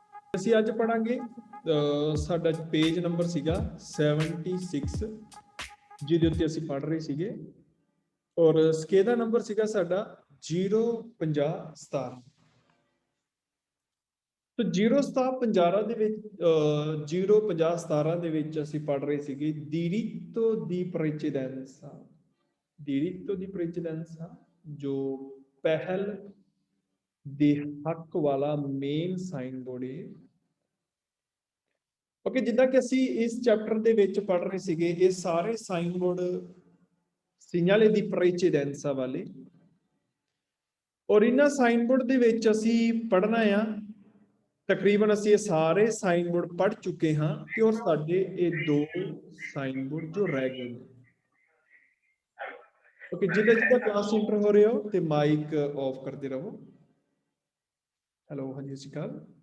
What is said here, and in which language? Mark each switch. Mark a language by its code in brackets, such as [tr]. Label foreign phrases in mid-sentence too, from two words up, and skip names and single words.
[pa] ਅਸੀਂ ਅੱਜ ਪੜਾਂਗੇ ਸਾਡਾ ਪੇਜ ਨੰਬਰ ਸੀਗਾ 76 ਜਿਹਦੇ ਉੱਤੇ ਅਸੀਂ ਪੜ ਰਹੇ ਸੀਗੇ ਔਰ ਸਕੇਦਾ ਨੰਬਰ ਸੀਗਾ ਸਾਡਾ 05017 तो 05017 ਦੇ ਵਿੱਚ 05017 ਦੇ ਵਿੱਚ ਅਸੀਂ ਪੜ ਰਹੇ ਸੀਗੇ [it] diritto di precedenza [pa] ਜੋ ਪਹਿਲ ਦੇ ਹੱਕ ਵਾਲਾ [en] main sign board [pa] ਹੈ ਓਕੇ ਜਿੱਦਾਂ ਕਿ ਅਸੀਂ ਇਸ ਚੈਪਟਰ ਦੇ ਵਿੱਚ ਪੜ ਰਹੇ ਸੀਗੇ ਇਹ ਸਾਰੇ [en] sign board [it] segnale di precedenza [pa] ਵਾਲੇ ਔਰ ਇਹਨਾਂ [en] sign board [pa] ਦੇ ਵਿੱਚ ਅਸੀਂ ਪੜਨਾ ਆ ਤਕਰੀਬਨ ਅਸੀਂ ਇਹ ਸਾਰੇ [en] sign board [pa] ਪੜ ਚੁੱਕੇ ਹਾਂ ਤੇ ਔਰ ਸਾਡੇ ਇਹ ਦੋ [en] sign board [pa] ਜੋ ਰਹਿ ਗਏ ਨੇ ਓਕੇ ਜਿੱਦਾਂ ਜਿੱਦਾਂ [en] class enter [pa] ਹੋ ਰਹੇ ਹੋ ਤੇ [en] mic off [pa] ਕਰਦੇ ਰਹੋ ਹੈਲੋ ਹਾਂਜੀ ਸਤਿ ਸ਼੍ਰੀ ਅਕਾਲ